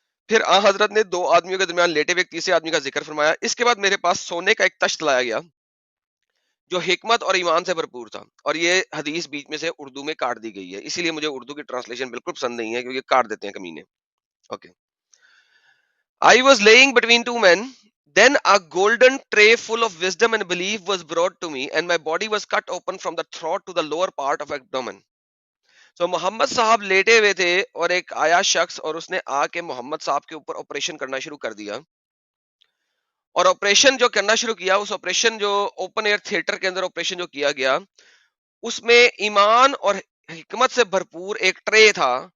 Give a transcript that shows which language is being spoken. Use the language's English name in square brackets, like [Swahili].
[Urdu] پھر آن حضرت نے 2 آدمیوں کے درمیان لیٹے ہوئے ایک تیسرے آدمی کا ذکر فرمایا. اس کے بعد میرے پاس سونے کا ایک تشت لایا گیا جو حکمت اور ایمان سے بھرپور تھا. اور یہ حدیث بیچ میں سے اردو میں کاٹ دی گئی ہے, اسی لیے مجھے اردو کی ٹرانسلیشن بالکل پسند نہیں ہے کیونکہ کاٹ دیتے ہیں کمینے. Okay. [English] I was laying between 2 men. Then a golden tray full of wisdom and belief was brought to me, and my body was cut open from the throat to the lower part of abdomen. [Urdu] So محمد صاحب لیٹے ہوئے تھے اور ایک آیا شخص اور اس نے آ کے محمد صاحب کے اوپر آپریشن کرنا شروع کر دیا. اور آپریشن جو کرنا شروع کیا, اس آپریشن جو اوپن ایئر تھیٹر کے اندر آپریشن جو کیا گیا, اس میں ایمان اور حکمت سے بھرپور ایک ٹرے تھا.